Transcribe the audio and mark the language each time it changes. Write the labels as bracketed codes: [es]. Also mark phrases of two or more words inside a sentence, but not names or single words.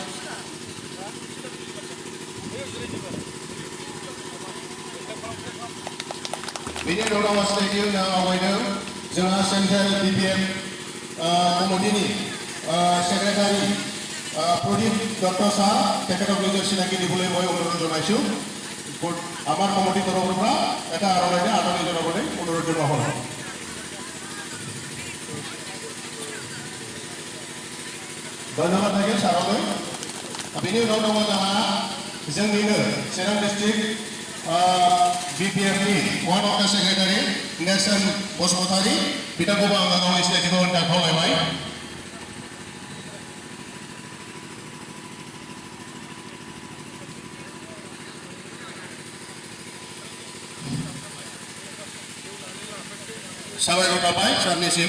[brx] बेनि उनाव रावा सिनायथि होनो आवगायदों जोंहा [en] central BPF [brx] कमिटिनि सेक्रेटारि प्रदीप दत्त सार, [as] তেখেতক নিজৰ চিনাকি দিবলৈ মই অনুৰোধ জনাইছোঁ। আমাৰ কমিটিৰ তৰফৰ পৰা এটা আৰনাইৰে আদৰণি জনাবলৈ অনুৰোধ জনোৱা হ'ল। ধন্যবাদ থাকিল ছাৰলৈ। [brx] बेनि उनाव दङ जोंहा जोंनिनो चिरां डिस्ट्रिक्ट BPFनि [en] one of the secretary [brx] नेलसन बसुमतारी, बिथांखौबो आङो गावनि सिनायथिखौ होनो थाखाय खावलायबाय। साबायखर थाबाय सारनिसिम।